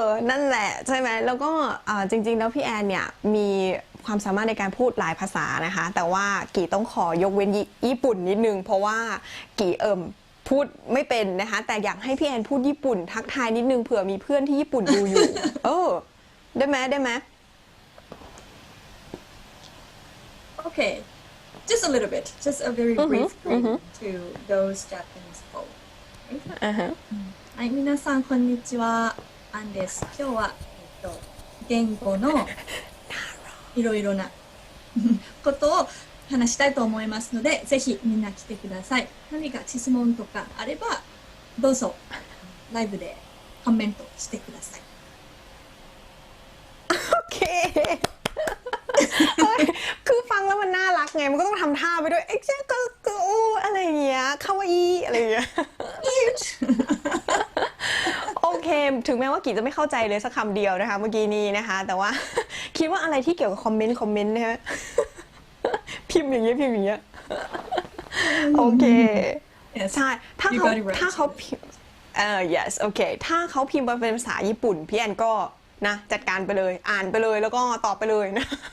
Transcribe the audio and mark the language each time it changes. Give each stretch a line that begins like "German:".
Thai: นั่นแหละใช่ไหมแล้วก็จริงๆแล้วพี่แอนเนี่ยมีความสามารถในการพูดหลายภาษานะคะแต่ว่ากี่ต้องขอยกเว้นญี่ปุ่นนิดนึงเพราะว่ากี่พูดไม่เป็นนะคะแต่อยากให้พี่แอนพูดญี่ปุ่นทักทายนิดนึงเผื่อมีเพื่อนที่ญี่ปุ่นดูอยู่ได้ไหม
English: Okay just a little bit just a very brief greeting to those Japanese folk
Japanese: はい、皆さんこんにちは。アンです。今日は言語のいろいろなことを話したいと思いますので、ぜひみんな来てください。何か質問とかあればどうぞライブでコメントしてください。
Thai: โอเคคือฟังแล้วมันน่ารักไงมันก็ต้องทำท่าไปด้วยเอ็กซ์ก็โอ้อะไรอย่างเงี้ยคาวาอีอะไรอย่างเงี้ย โอเคถึงแม้ว่ากีจะไม่เข้าใจเลยสักคำเดียวนะคะเมื่อกี้นี้นะคะแต่ว่าคิดว่าอะไรที่เกี่ยวกับคอมเมนต์นะฮะพิมพ์อย่างเงี้ยโอเคใช่ถ้าเขาพิมพ์yes โอเคถ้าเขาพิมพ์มาเป็นภาษาญี่ปุ่นพี่แอนก็นะจัดการไปเลยอ่านไปเลยแล้วก็ตอบไปเลยนะ